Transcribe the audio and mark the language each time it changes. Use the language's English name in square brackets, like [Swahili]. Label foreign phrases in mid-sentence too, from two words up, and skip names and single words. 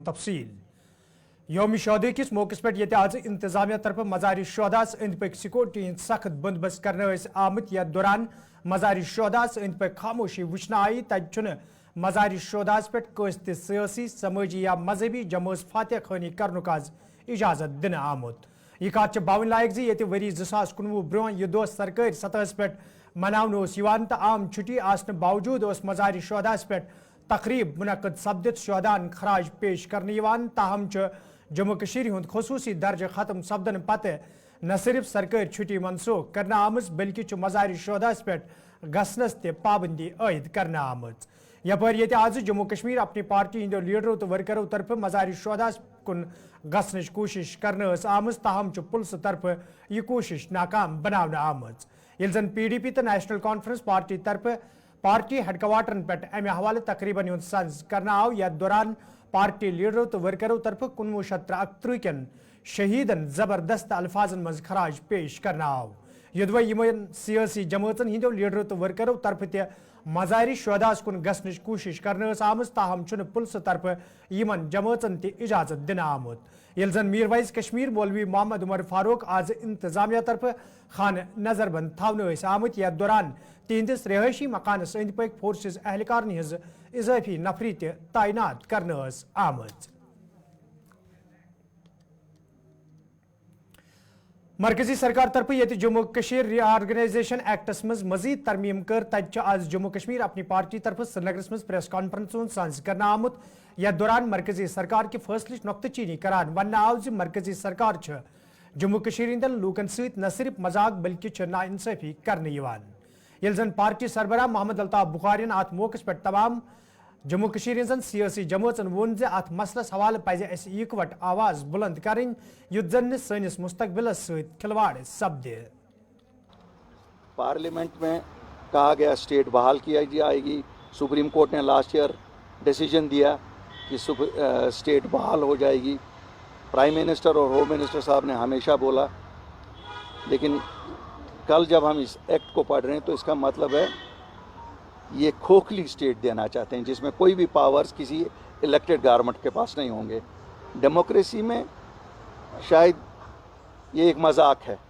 [Kashmiri] تفصیل یوم شہداء کس موقع پہ یہ آج انتظامیہ طرف مزار شہداس اند پک سیکورٹی ہند سخت بندوبست کرنے آمت یتھ دوران مزار شہداس اند پک خاموشی وچھنا آئی تتہ مزار شہداس پہ کس تہ سیاسی سماجی یا مذہبی جماعت فاتح خانی کرنک آز اجازت دن آمت یہ کات باون لائق زی یہ وری 2019 برو یہ دہ سرکاری سطح پہ مناؤن تو عام چھٹی آسن باوجود مزار شہداس پہ تقریب منعقد سپدت شہدان خراج پیش کرنے تاہم جموں کشیر ہند خصوصی درجہ ختم سپدن پتہ نہ صرف سرکاری چھٹی منسوخ کرنا آمز بلکہ مزار شہداس پہ گھنس تہ پابندی عائد کرنا آمز یپر یہ آج جموں کشمیر اپنی پارٹی ہندو لیڈروں تو ورکروں طرف مزار شہداس کن گھنچ کوشش کرنے آمز تاہم پولیس طرف یہ کوشش ناکام بنانا آمز یل زن پی ڈی پی تو نیشنل کانفرنس پارٹی طرف پارٹی ہیڈ کوارٹرن پہ امہ حوالہ تقریباً ہند سنز کرنا آو یتھ دوران پارٹی لیڈروں تو ورکروں طرف 1963 کن شہیدن زبردست الفاظن مز خراج پیش کرنا آو یدوے یمن سیاسی جماعتن ہندو لیڈروں تو ورکروں طرف تہ مزار شہداس کن گھنچ کوشش کرنے آمز تاہم پولیس طرف یمن جماعتن تہ اجازت دن آمت یل زن میر وائز کشمیر مولوی محمد عمر فاروق آج انتظامیہ طرف خانہ نظر بند تھونے آمت یتھ دوران تہندس رہائشی مکانس اند پک فورسز اہلکارن ہز اضافی نفری تہ تعینات کرنے آمت مرکزی سرکار طرف یہ جموں کشیر ری آرگنائزیشن ایکٹس مز مزید ترمیم کر تتہ آج جموں کشمیر اپنی پارٹی طرف سرینگرس مز [English] press conference [Kashmiri] سانز کرنا آمت یتھ دوران مرکزی سرکار کے فیصلہ نقطہ چینی کران ون آو زِ مرکزی سرکار جموں کشیر ہندن لوکن ست نہ صرف مذاق بلکہ نا انصافی کرنے یل زن پارٹی سربراہ محمد الطاف بخارین ات موقع پہ تمام جموں کشیر ہن سیاسی جماعتن وون زِ ات مسلس حوالہ پزِ اسہِ اِکوٹ آواز بلند کریں یُتھ زن سٲنِس مستقبلس سۭتۍ کھلواڑ سپدِ [Urdu] پارلیمنٹ میں کہا گیا اسٹیٹ بحال کیا جائے گی سپریم کورٹ نے [English] last year decision [Urdu] دیا کہ اسٹیٹ بحال ہو جائے گی [English] prime minister [Urdu] اور [English] home minister [Urdu] صاحب نے ہمیشہ بولا لیکن کل جب ہم اس ایکٹ کو پڑھ رہے ہیں تو اس کا مطلب ہے یہ کھوکھلی اسٹیٹ دینا چاہتے ہیں جس میں کوئی بھی پاورز کسی [English] elected government [Urdu] کے پاس نہیں ہوں گے ڈیموکریسی میں شاید یہ ایک مذاق ہے